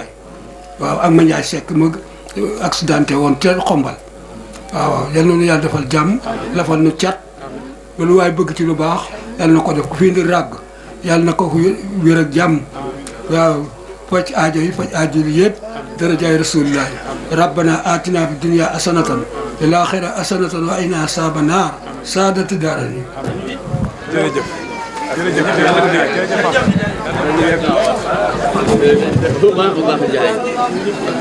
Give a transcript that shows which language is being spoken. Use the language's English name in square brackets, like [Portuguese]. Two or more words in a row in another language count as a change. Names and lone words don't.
[Wolof] waaw ak ma Ndiaye Seck ma accidenté woon te xombal waaw yàlla na yàlla defal jàmm lafal nu cat lu waay bëgg ci lu baax yàlla na ko def ku fi indi ràgg yàlla na ko wér ak jàmm waaw faj aajo yi yëpp darajaay rasulillahi [Arabic] ربنا آتنا في الدنيا حسنة في الآخرة حسنة وقنا عذاب النار سعادة الدارين [Wolof] jërëjëf jërëjëf